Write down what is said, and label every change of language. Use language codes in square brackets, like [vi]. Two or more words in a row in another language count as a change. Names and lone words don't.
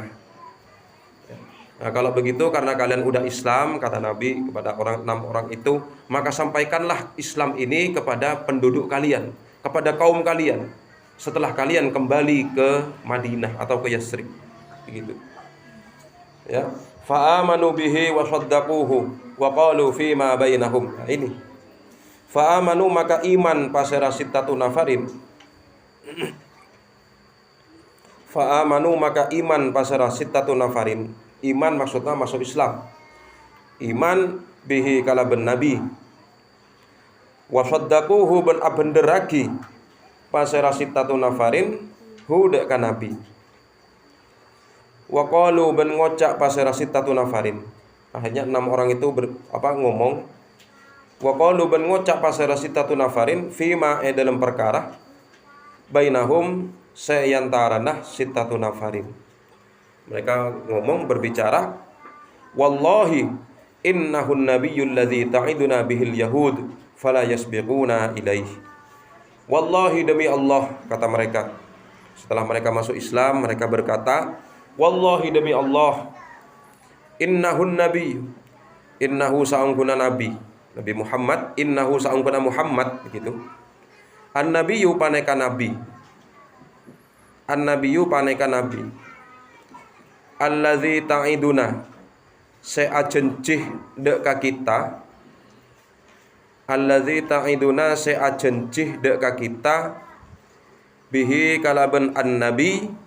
[id] Nah, kalau begitu karena kalian udah Islam, kata Nabi kepada 6 orang itu, maka sampaikanlah Islam ini kepada penduduk kalian, kepada kaum kalian setelah kalian kembali ke Madinah atau ke Yasrib. Begitu. [ar] Ya, فآمنوا به وصدقوه وقالوا في ما بينهم. [id] Nah, ini [mad] fa'amanu maka iman pasera [ar] ستة نفر. [mad] Fa'amanu maka iman pasera [ar] ستة نفر. [id] Iman maksudnya masuk Islam. [mad] Iman bihi kalaben nabi. [ar] وصدقوه [mad] ben abenderagi pasera [ar] ستة نفر [mad] hu dek kan nabi. [ar] وقالوا [mad] ben ngocak pasera [ar] ستة نفر. [id] Akhirnya 6 orang itu ngomong. [ar] وقالوا [mad] ban ngocak pasara [ar] ستة نفر [mad] fima [id] dalam perkara [mad] bainahum sayantaranah [ar] ستة نفر. [id] Mereka ngomong berbicara, [ar] والله إنه النبي الذي تعدون به اليهود فلا يسبقون إليه. [id] Wallahi demi Allah, kata mereka. Setelah mereka masuk Islam, mereka berkata, [mad] wallahi demi Allah, [ar] إنه النبي, [mad] innahu sa'ungkuna nabi Nabi Muhammad, innahu sa'ungkuna Muhammad, begitu. An-nabiyyu paneka nabi. An-nabiyyu paneka nabi. [ar] الذي تعدون [mad] seajencih dek ka kita. [ar] الذي تعدون [mad] seajencih dek ka kita bihi kalaban an-nabi.